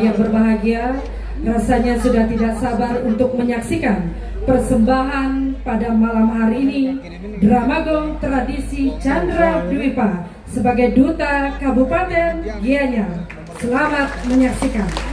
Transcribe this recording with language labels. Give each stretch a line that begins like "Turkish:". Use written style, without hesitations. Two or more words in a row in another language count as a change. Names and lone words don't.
Indonesian: yang berbahagia, rasanya sudah tidak sabar untuk menyaksikan persembahan pada malam hari ini Dramagong Tradisi Chandra Dwipa sebagai Duta Kabupaten Gianyar. Selamat menyaksikan.